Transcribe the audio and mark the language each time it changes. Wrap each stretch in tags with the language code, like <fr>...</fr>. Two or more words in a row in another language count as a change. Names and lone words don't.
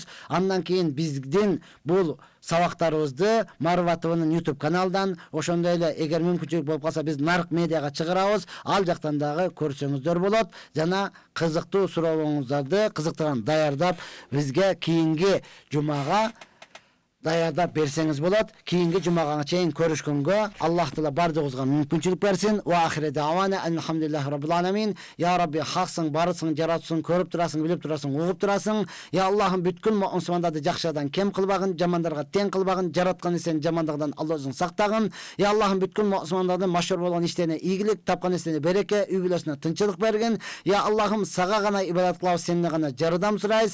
<ky>Андан кийин биздин бул сабактарыбызды Марва ТВнын YouTube каналдан, ошондой эле эгер мүмкүнчүлүк болуп калса биз Нарк медиага чыгарабыз. Ал жактан дагы көрсөңүздөр болот. Жана кызыктуу суроолоруңуздарды кызыктырган даярдап бизге кийинки жумага даярдап берсеңиз болот. Кийинки жумага чейин көрүшкөнгө Аллах Таала бардыгыбызга мүмкүнчүлүк берсин.</ky> <ar>وآخر دعوانا الحمد لله رب العالمين. يا ربي,</ar> <ky>хаксың, барысың, жаратсың, көрүп турасың, билип турасың, угуп турасың. Я Аллахым, бүткүл мусулмандарды жакшыдан кем кылбагын, жамандарга тең кылбагын, жараткан нерсени жамандыгынан Алла өзүң сактагын. Я Аллахым, бүткүл мусулмандардын машһур болгон иштерине ийгилик, тапкан нерсени береке, үй бүлөсүнө тынччылык бергин. Я Аллахым, сага гана ибадат кылабыз, сенден гана жардам сурайбыз.</ky>